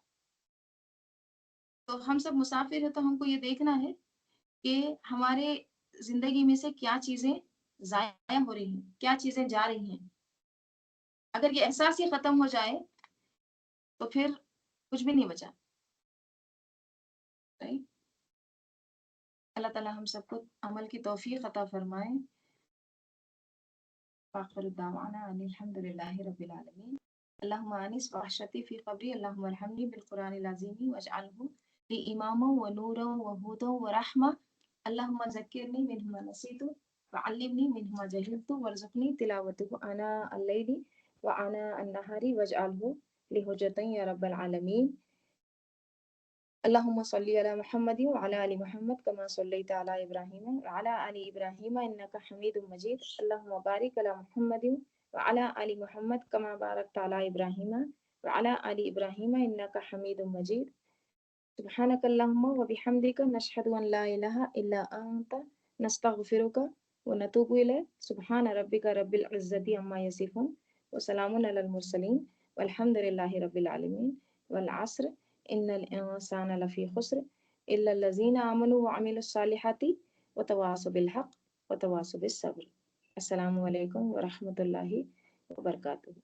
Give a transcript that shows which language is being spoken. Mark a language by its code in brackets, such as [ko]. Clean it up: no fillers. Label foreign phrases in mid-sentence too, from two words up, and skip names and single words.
[ur] تو ہم سب مسافر ہے، تو ہم کو یہ دیکھنا ہے کہ ہمارے زندگی میں سے کیا چیزیں ضائع ہو رہی ہیں، کیا چیزیں جا رہی ہیں. اگر یہ احساس ہی ختم ہو جائے تو پھر کچھ بھی نہیں بچا، رائٹ. اللہ تعالیٰ ہم سب کو عمل کی توفیق عطا فرمائے. [ar] آخر دعوانا أن الحمد لله رب العالمين. اللهم آنس وحشتي في قبري، اللهم ارحمني بالقرآن العظيم واجعله لي إماما ونورا وهدى ورحمة. اللهم ذكرني منه ما نسيت وعلمني منه ما جهلت وارزقني تلاوته آناء الليل وآناء النهار واجعله لي حجة يا رب العالمين. اللهم صل على محمد وعلى آل محمد كما صليت على إبراهيم وعلى آل إبراهيم إنك حميد مجيد. اللهم بارك على محمد وعلى آل محمد كما باركت على إبراهيم وعلى آل إبراهيم إنك حميد مجيد. سبحانك اللهم وبحمدك نشهد أن لا إله إلا أنت نستغفرك ونتوب إليك. سبحان ربك رب العزة عما يصفون وسلام على المرسلين والحمد لله رب العالمين. والعصر إن الإنسان لفي خسر إلا الذين آمنوا وعملوا الصالحات وتواصوا بالحق وتواصوا بالصبر. السلام عليكم ورحمة الله وبركاته.